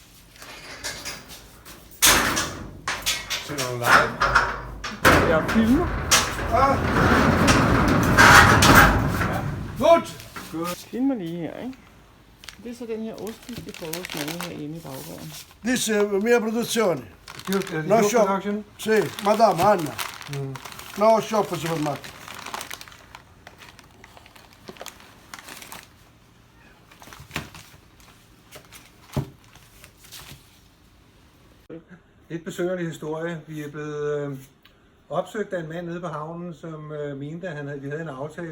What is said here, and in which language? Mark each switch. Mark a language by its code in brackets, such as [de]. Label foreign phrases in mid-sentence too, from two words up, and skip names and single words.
[da] Ser du live? Jeg filmer. Godt. Filmer lige her, ikke? Det er så den her ost, vi skal prøve at smage herinde i baggården. [en] This mia [it] produzione. No [en] No shop. production? [it] Sì, madame Anna. [en] No shop [it] al supermarket. [da] Et besøgerlig historie. Vi er blevet opsøgt af en mand nede på havnen, som mente, at vi havde en aftale.